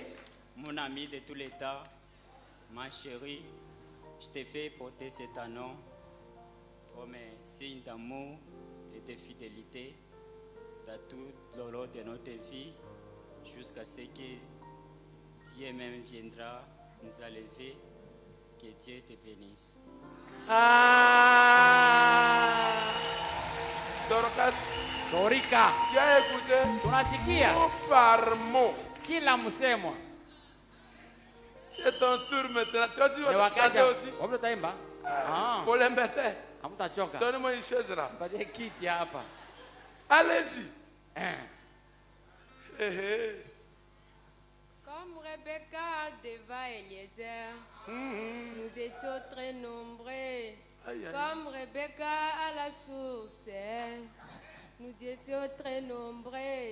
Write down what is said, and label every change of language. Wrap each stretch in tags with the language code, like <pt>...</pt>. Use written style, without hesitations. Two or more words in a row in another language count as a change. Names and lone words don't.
<fr>mon ami de tout l'état, ma chérie, je te fais porter cet anneau comme un signe d'amour et de fidélité dans tout le long de notre vie, jusqu'à ce que Dieu même viendra nous enlever. Que Dieu te bénisse. Dorcas,</fr> <sw>Dorika.</sw> <fr>tu as écouté</fr> <sw>Tunasikia</sw> <fr>mot par mot.</fr> <sw>kila msemo.</sw> <fr>C'est ton tour maintenant. Toi, tu</fr> <sw>Ni</sw> <fr>vas</fr> <sw>wakati</sw> <fr>chanter aussi.</fr> <sw>wapi utaimba?</sw> <fr>Pour l'embêter.</fr> <sw>Hamtachoka.</sw> <fr>Donne-moi une chaise là.</fr> <sw>Patie kiti hapa.</sw> <fr>Allez-y. Comme Rebecca devant Eliezer, nous étions très nombreux. Aïe, aïe. Comme Rebecca à la source, nous étions très nombreux.</fr>